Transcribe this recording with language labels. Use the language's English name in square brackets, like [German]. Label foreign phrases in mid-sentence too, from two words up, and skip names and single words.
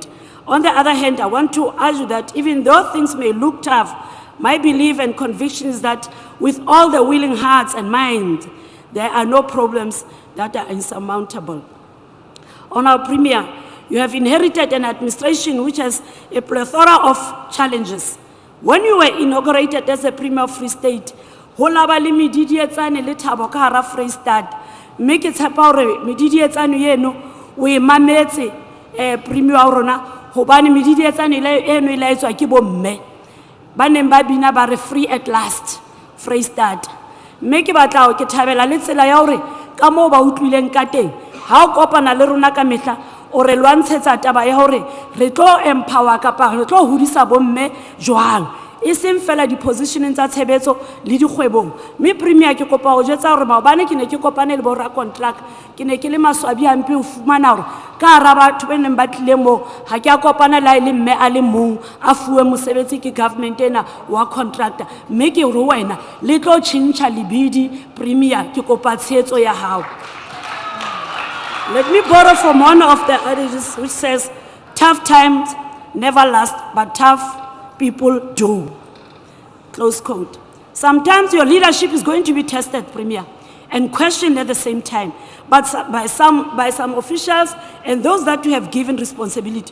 [English] On the other hand, I want to argue that even though things may look tough, my belief and conviction is that with all the willing hearts and minds, there are no problems that are insurmountable. Honourable Premier, you have inherited an administration which has a plethora of challenges. When you were inaugurated as a Premier of Free State, [Southern Sotho] ho la ba le medidi e tsane le Thabo ka hara Freistata, mme ke tshepa hore medidi e tsane eno o e mametse Premier wa rona hobane medidi e tsane eno e laetswa ke bomme ba neng ba bina ba re [English] free at last [Southern Sotho] Freistata. Mme ke batla ke thabela le tsela ya hore ka moo ba utlwileng ka teng ha o kopana le rona ka mehla o re lwantshetsa taba ya hore re tlo empower kapa re tlo hodisa bomme jwang e seng fela di-positioneng tsa tshebetso le dikgwebong. Mme Premier ke kopa ho jwetsa hore maobane ke ne ke kopane le borra contract ke ne ke le maswabi hampe ho fumana hore ka hara batho ba neng ba tlile moo ha ke a kopana le le mme a le mong a fuwe mosebetsi ke government ena wa contractor. Mme ke re wena le tlo tjhentjha lebidi Premier ke kopa tshehetso ya hao. [English] Let me borrow from one of the adages which says, tough times never last, but tough people do. Close quote. Sometimes your leadership is going to be tested, Premier, and questioned at the same time, but by some officials and those that you have given responsibility.